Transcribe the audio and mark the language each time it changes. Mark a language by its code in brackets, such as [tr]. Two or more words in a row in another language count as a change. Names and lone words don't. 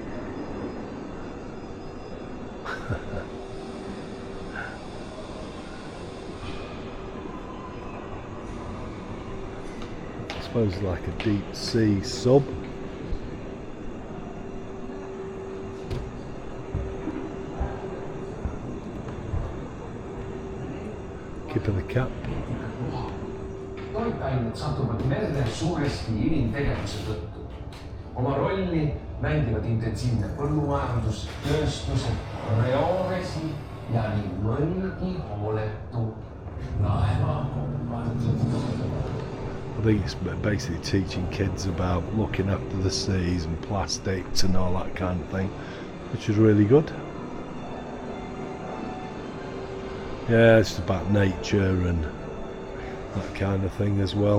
[en] I suppose like a deep sea sub. Kip of the cap. [et] toitained satuvad merre suuresti inimtegevuse tõttu. Oma rolli mängivad intensiivne põllumajandus, tööstused, reovesi ja nii mõnigi hooletu laevakompanii. [en] I think it's basically teaching kids about looking after the seas and plastics and all that kind of thing, which is really good. Yeah, it's about nature and that kind of thing as well.